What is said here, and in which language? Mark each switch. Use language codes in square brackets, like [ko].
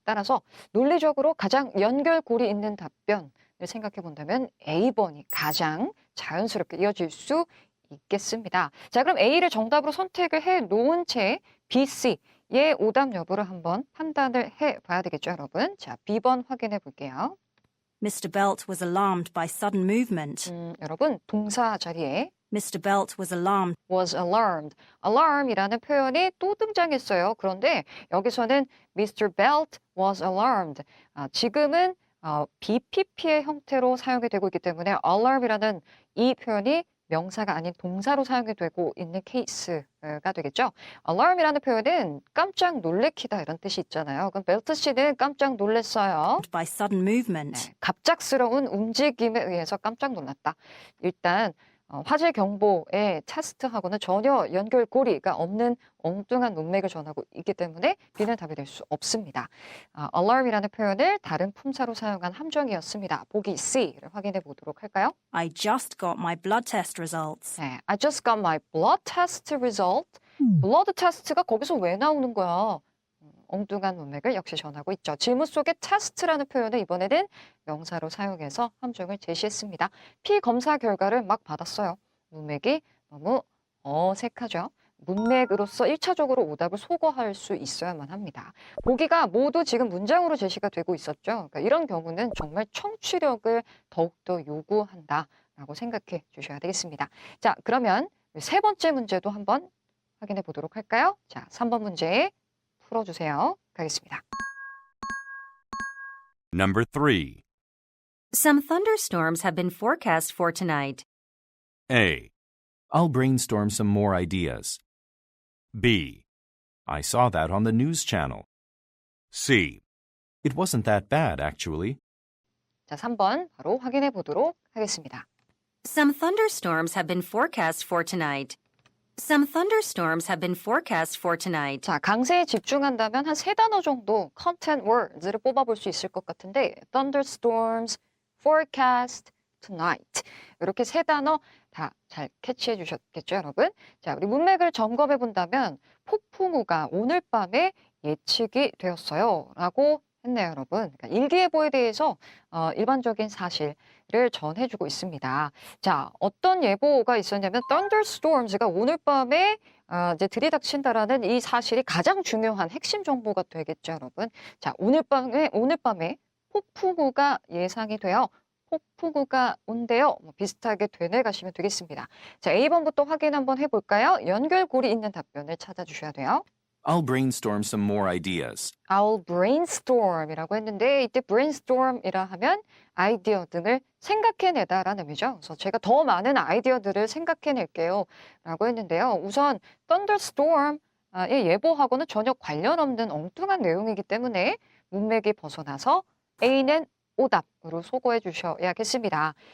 [ko] 따라서 논리적으로 가장 연결고리 있는 답변을 생각해 본다면 A번이 가장 자연스럽게 이어질 수 있겠습니다. 자, 그럼 A를 정답으로 선택을 해 놓은 채 B, C의 오답 여부를 한번 판단을 해 봐야 되겠죠, 여러분. 자, B번 확인해 볼게요. [en] Mr. Belt was alarmed by sudden movement. [ko] 여러분, 동사 자리에 [en] Mr. Belt was alarmed. was alarmed. [ko] alarm이라는 표현이 또 등장했어요. [en] 그런데 여기서는 Mr. Belt was alarmed. [ko] 지금은 BPP의 형태로 사용이 되고 있기 때문에 alarm이라는 이 표현이 명사가 아닌 동사로 사용이 되고 있는 케이스가 되겠죠. alarm이라는 표현은 깜짝 놀래키다 이런 뜻이 있잖아요. 그럼 벨트 씨는 깜짝 놀랐어요. [en] By sudden movement. [ko] 네, 갑작스러운 움직임에 의해서 깜짝 놀랐다. 일단 화재 경보의 테스트하고는 전혀 연결고리가 없는 엉뚱한 문맥을 전하고 있기 때문에 B는 답이 될 수 없습니다. alarm이라는 표현을 다른 품사로 사용한 함정이었습니다. 보기 C를 확인해 보도록 할까요? [en] I just got my blood test results. 네, I just got my blood test result. [ko] blood test가 거기서 왜 나오는 거야? 엉뚱한 문맥을 역시 전하고 있죠. 질문 속에 test라는 표현을 이번에는 명사로 사용해서 함정을 제시했습니다. 피검사 결과를 막 받았어요. 문맥이 너무 어색하죠. 문맥으로서 1차적으로 오답을 소거할 수 있어야만 합니다. 보기가 모두 지금 문장으로 제시가 되고 있었죠. 그러니까 이런 경우는 정말 청취력을 더욱더 요구한다라고 생각해 주셔야 되겠습니다. 자, 그러면 세 번째 문제도 한번 확인해 보도록 할까요? 자, 3번 문제 풀어주세요. 가겠습니다. [en] Number 3. Some thunderstorms have been forecast for tonight. A. I'll brainstorm some more ideas. B. I saw that on the news channel. C. It wasn't that bad, actually. [ko] 자, 3번 바로 확인해 보도록 하겠습니다. [en] Some thunderstorms have been forecast for tonight. Some thunderstorms have been forecast for tonight. [ko] 자, 강세에 집중한다면 한 세 단어 정도 content words를 뽑아볼 수 있을 것 같은데 thunderstorms, forecast, tonight 이렇게 세 단어 다 잘 캐치해 주셨겠죠, 여러분? 자, 우리 문맥을 점검해 본다면 폭풍우가 오늘 밤에 예측이 되었어요 라고 했네요, 여러분. 그러니까 일기예보에 대해서 일반적인 사실을 전해주고 있습니다. 자, 어떤 예보가 있었냐면 thunderstorms가 오늘 밤에 이제 들이닥친다라는 이 사실이 가장 중요한 핵심 정보가 되겠죠, 여러분. 자, 오늘 밤에 폭풍우가 예상이 되어 폭풍우가 온대요. 뭐 비슷하게 되뇌 가시면 되겠습니다. 자, A번부터 확인 한번 해볼까요? 연결고리 있는 답변을 찾아주셔야 돼요. [en] I'll brainstorm some more ideas. [ko] I'll brainstorm 이라고 했는데 이때 brainstorm이라 하면 아이디어 등을 생각해내다라는 의미죠. 그래서 제가 더 많은 아이디어들을 생각해낼게요 라고 했는데요. 우선 thunderstorm의 예보하고는 전혀 관련 없는 엉뚱한 내용이기 때문에 문맥이 벗어나서 A는 오답으로 소거해 주셔야겠습니다.